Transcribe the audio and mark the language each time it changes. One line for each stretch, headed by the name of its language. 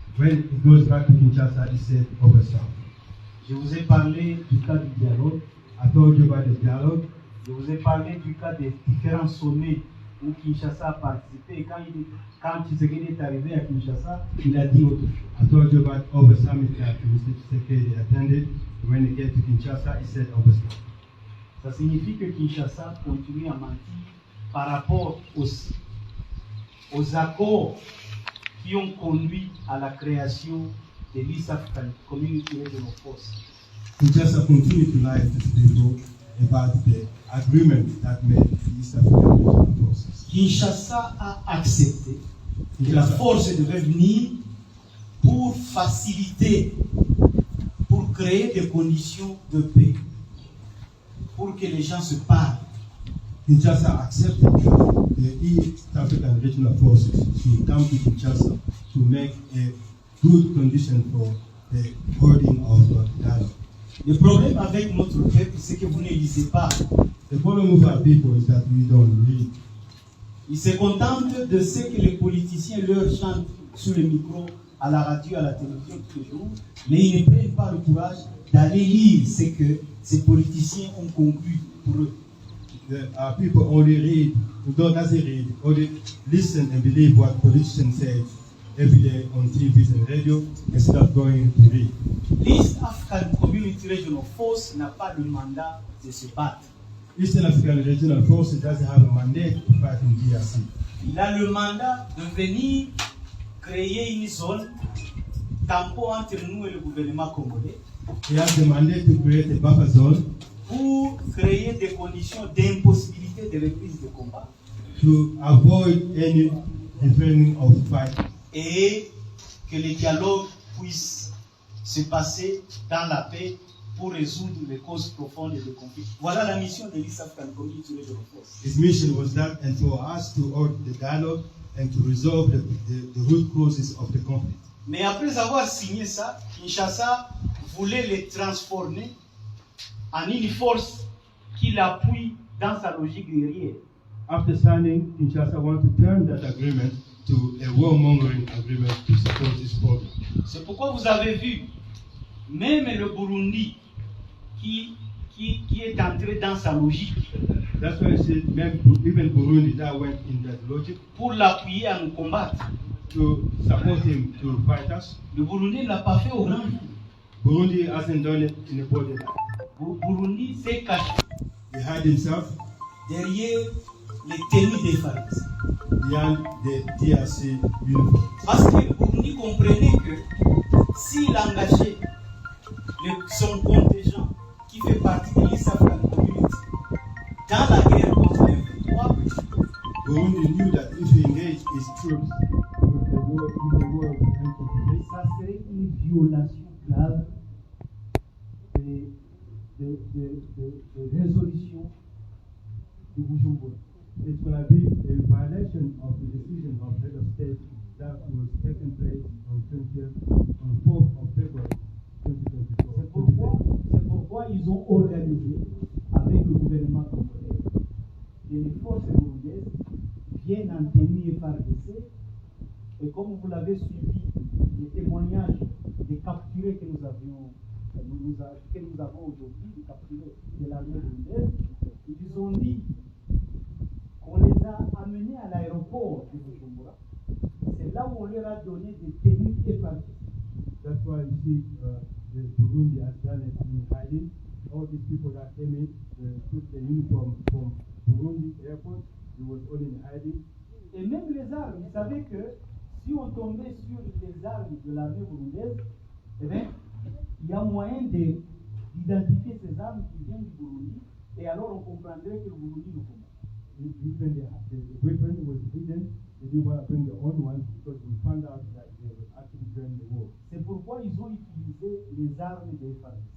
English: When it goes back to Kinshasa, he said other stuff.
French: Je vous ai parlé du cas du dialogue.
English: I told you about the dialogue.
French: Je vous ai parlé du cas des différents sommets où Kinshasa a participé. Et quand Tshisekedi est arrivé à Kinshasa, il a dit autre chose.
English: I told you about other summit that Mr. Tshisekedi attended. When he came to Kinshasa, he said other stuff.
French: Ça signifie que Kinshasa continue à mentir par rapport aussi aux accords qui ont conduit à la création de l'East African Community Regional Force.
English: Kinshasa continued to lie to the people about the agreement that made the East African Regional Forces.
French: Kinshasa a accepté que la force devait venir pour faciliter, pour créer des conditions de paix, pour que les gens se parlent.
English: Kinshasa accepted the East African Regional Forces to come to Kinshasa to make a good condition for the holding of dialogue.
French: Le problème avec notre peuple, c'est que vous ne lisez pas.
English: The problem with our people is that we don't read.
French: Ils se contentent de ce que les politiciens leur chantent sur le micro, à la radio, à la télévision tous les jours, mais ils ne prennent pas le courage d'aller lire ce que ces politiciens ont conclu pour eux.
English: Our people only read, don't read, only listen and believe what politicians say every day on TV and radio instead of going to read.
French: L'East African Community Regional Force n'a pas le mandat de se battre.
English: Eastern African Regional Force doesn't have a mandate to fight in DRC.
French: Il a le mandat de venir créer une zone tampon entre nous et le gouvernement congolais.
English: He has the mandate to create a buffer zone
French: pour créer des conditions d'impossibilité de reprise de combat.
English: To avoid any deferring of fight.
French: Et que les dialogues puissent se passer dans la paix pour résoudre les causes profondes des conflits. Voilà la mission de l'East African Community Regional Force.
English: His mission was that, and for us to hold the dialogue and to resolve the root causes of the conflict.
French: Mais après avoir signé ça, Kinshasa voulait les transformer en une force qui l'appuie dans sa logique guerrière.
English: After signing, Kinshasa wanted to turn that agreement to a warmongering agreement to support this problem.
French: C'est pourquoi vous avez vu, même le Burundi qui est entré dans sa logique
English: That's why I said even Burundi that went in that logic
French: pour l'appuyer à nous combattre.
English: to support him to fight us.
French: Le Burundi ne l'a pas fait au grand jour.
English: Burundi hasn't done it in a body.
French: Burundi s'est caché
English: He hid himself
French: derrière les tenues des FARDC.
English: behind the DRC uniform.
French: Parce que le Burundi comprenait que s'il engageait son contingent qui fait partie de l'East African Community dans la guerre contre M23,
English: Burundi knew that if he engaged his troops with the war of M23,
French: ça serait une violation grave de résolution de Bujumbura.
English: it's going to be a violation of the decision of head of state that was taken place on 4th of February 2024.
French: C'est pourquoi ils ont organisé avec le gouvernement congolais que les forces burundaises viennent en tenue FARDC et comme vous l'avez suivi, les témoignages des capturés que nous avons aujourd'hui, des capturés de l'armée burundaise, ils ont dit qu'on les a amenés à l'aéroport de Bujumbura. C'est là où on leur a donné des tenues FARDC.
English: That's why you see the Burundi has done it in hiding. All these people that came in took the uniform from Burundi airport. It was all in hiding.
French: Et même les armes, vous savez que si on tombait sur les armes de l'armée burundaise, eh bien, il y a moyen d'identifier ces armes qui viennent du Burundi, et alors on comprendrait que le Burundi nous combat.
English: Even the weapon was hidden. They didn't want to bring their own ones because we found out that they were actually during the war.
French: C'est pourquoi ils ont utilisé les armes des FARDC.